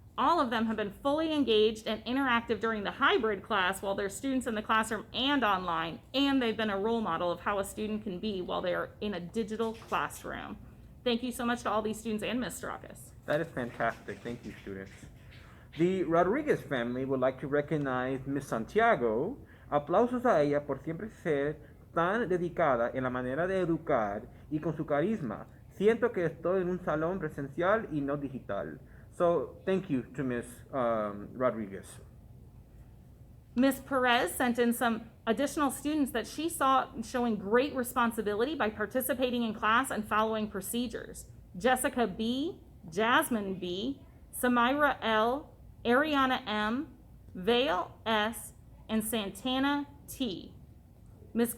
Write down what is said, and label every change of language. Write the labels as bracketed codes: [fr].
[en] All of them have been fully engaged and interactive during the hybrid class while they're students in the classroom and online, and they've been a role model of how a student can be while they are in a digital classroom. Thank you so much to all these students and Ms. Straukas. That is fantastic. Thank you, students. The Rodriguez family would like to recognize Miss Santiago. [es] Aplausos a ella por siempre ser tan dedicada en la manera de educar y con su carisma. Siento que estoy en un salón presencial y no digital. [en] So thank you to Miss Rodriguez. Ms. Perez sent in some additional students that she saw showing great responsibility by participating in class and following procedures. Jessica B., Jasmine B., Samira L., Ariana M., Vale S., and Santana T. Ms.